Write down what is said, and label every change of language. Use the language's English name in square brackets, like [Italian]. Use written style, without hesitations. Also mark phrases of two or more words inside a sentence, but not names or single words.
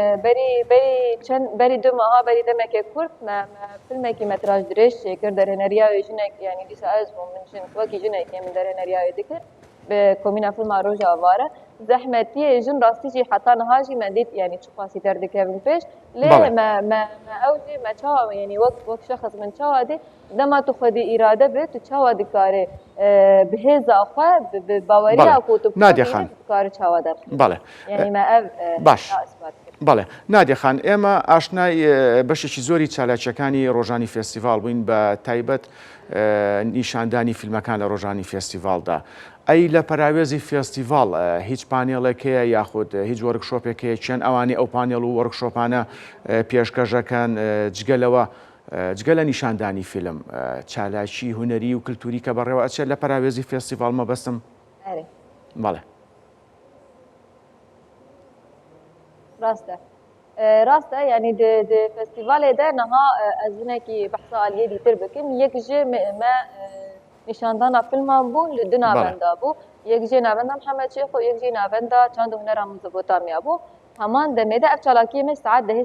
[Kurdish] berî du meha berî demekê Kurd me filmekî metraj dirêj çêkir derhêneriya wê jinek yani dîsa ez bûm min jin wekî jinekê min derhêneriya wê dikir bi komîna filma Roja Avare zehmetiyê jin rastî jî heta niha jî me dît yani çi qasî derdikevin pêş lê me ew jî me çawa yani wek şexs min çawa dî dema tu xwedî îrade bê tu çawa dikarî bi hêza xwe bi baweriya ku tu dikarî çawa derxî yani me ev [Central Kurdish] باش بەڵێ نادێخان ئێمە ئاشنای بەشێکی زۆری چالاکیەکانی ڕۆژانی فێستیڤال بووین بە تایبەت نیشاندانی فیلمەکان لە ڕۆژانی فێستیڤالدا ئەی لە پەراوێزی فێستیڤال هیچ پانێڵێکەیە یاخود هیچ وەرکشۆپێکەیە چێن ئەوانی ئەو پانێڵ و وەرکشۆپانە پێشکەشەکەن جگە لە نیشاندانی فیلم چالاکی هونەری و کللتوری کە بەڕێوە ئەچێت لە پەراوێزی فێستیڤال مەبەستم بەڵێ [Kurdish] راسته yani de festivalê de niha ez hinekî behsa aliyê dîtir bikim yek ji me nîşandana filman bû li du navenda bû yek jê navenda Mihemed Şêx û yek jî navenda Çand û Hunera Mezopotamiya bû heman demê de ev çalakiyê me saet dehê